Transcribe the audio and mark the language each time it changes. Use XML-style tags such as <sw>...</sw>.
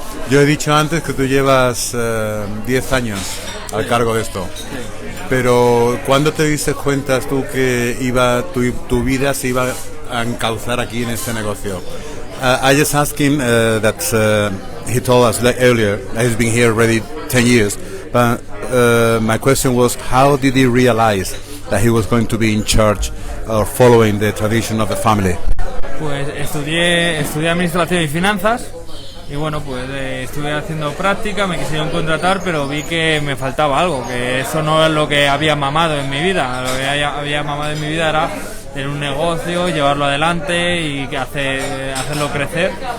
<es>Yo he dicho antes que tú llevas 10 años al cargo de esto. Pero ¿cuándo te diste cuenta tú que tu vida se iba a encauzar aquí en este negocio?</es> <en>I just asked him that he told us earlier that he's been here already 10 years. But my question was, how did he realize that he was going to be in charge or following the tradition of the family?</en> <es>Pues estudié administración y finanzas. Y bueno, pues estuve haciendo práctica, me quisieron contratar, pero vi que me faltaba algo, que eso no es lo que había mamado en mi vida. Lo que había mamado en mi vida era tener un negocio, llevarlo adelante y hacerlo crecer.</es>